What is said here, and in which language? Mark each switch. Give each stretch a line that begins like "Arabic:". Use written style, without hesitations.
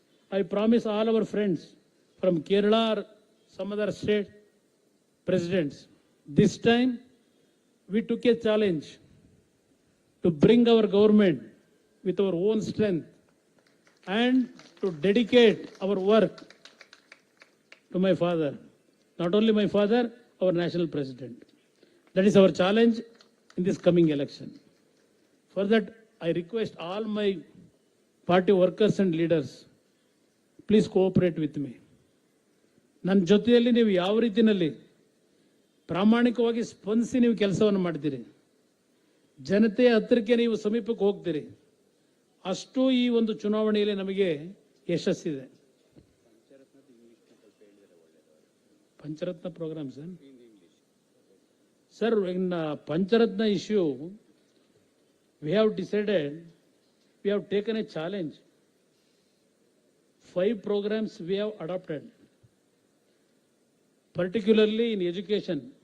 English: I promise all our friends from Kerala or some other state presidents, this time we took a challenge to bring our government with our own strength and to dedicate our work to my father. Not only my father, our national president. That is our challenge in this coming election. For that, I request all my party workers and leaders, please cooperate with me.
Kannada: ನನ್ನ ಜೊತೆಯಲ್ಲಿ ನೀವು ಯಾವ ರೀತಿಯಲ್ಲಿ ಪ್ರಾಮಾಣಿಕವಾಗಿ ಸ್ಪಂದಿಸಿ ನೀವು ಕೆಲಸವನ್ನು ಮಾಡ್ತೀರಿ, ಜನತೆಯ ಹತ್ತಿರಕ್ಕೆ ನೀವು ಸಮೀಪಕ್ಕೆ ಹೋಗ್ತೀರಿ, ಅಷ್ಟು ಈ ಒಂದು ಚುನಾವಣೆಯಲ್ಲಿ ನಮಗೆ ಯಶಸ್ಸಿದೆ.
English: Pancharatna program Sir, in Pancharatna issue, we have decided, we have taken a challenge. 5 programs we have adopted, particularly in education.